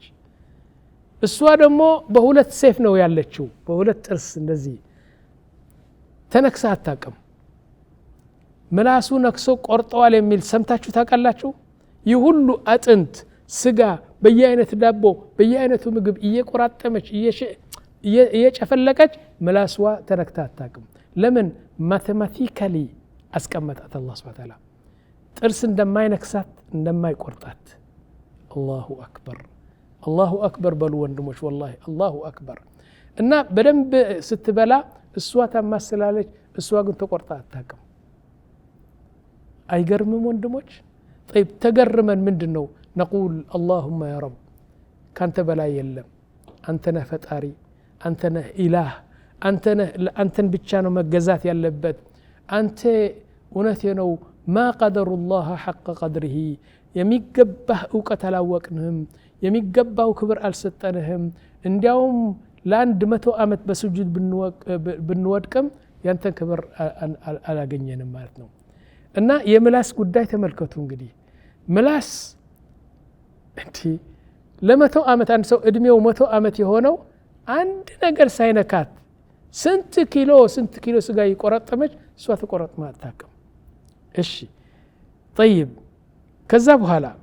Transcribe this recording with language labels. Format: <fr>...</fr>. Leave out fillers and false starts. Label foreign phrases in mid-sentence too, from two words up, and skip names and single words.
<am>እሷ ደግሞ በሁለት ሴፍ ነው ያለችው በሁለት ጥርስ እንደዚህ ተነክሳ አታውቅም ምላሱ ነክሶ ቆርጠዋል የሚል ሰምታችሁ ታውቃላችሁ ይህ ሁሉ አጥንት ስጋ በየአይነት ዳቦ በየአይነቱ ምግብ እየቆራጠመች እየጨፈለቀች ምላስዋ ተነክታ አታውቅም ለምን ማቴማቲካሊ አስቀመጣት</am> <ar>الله سبحانه وتعالى</ar> <am>ጥርስ እንደማይነክሳት እንደማይቆርጣት</am> <ar>الله أكبر</ar> <am>በሉ ወንድሞች ወላሂ</am> <ar>الله أكبر</ar> <am>እና በደንብ ስትበላ እሷ ታማስላለች እሷ ግን ተቆርጣ አታውቅም አይገርምም ወንድሞች طيب ተገርመን ምንድነው</am> <ar>نقول اللهم يا رب</ar> <am>ካንተ በላይ የለም አንተ ነህ ፈጣሪ አንተ ነህ ኢላህ አንተን ብቻ ነው መገዛት ያለበት አንተ እውነቴ ነው</am> <ar>ما قدر الله حق قدره</ar> <am>የሚገባህ ዕውቀት አላወቅንህም የሚገባው ክብር አልሰጠንህም እንዲያውም ለአንድ 100 ዓመት በስጁድ ብንወድቅም ያንተን ክብር አላገኘንም ማለት ነው እና የምላስ ጉዳይ ተመልከቱ እንግዲህ ምላስ እንዴ ለ100 ዓመት አንድ ሰው እድሜው 100 ዓመት የሆነው አንድ ነገር ሳይነካት ስንት ኪሎ ስጋ ይቆረጠመች እሷ ተቆረጥማ አታውቅም እሺ طيب ከዛ በኋላ</am>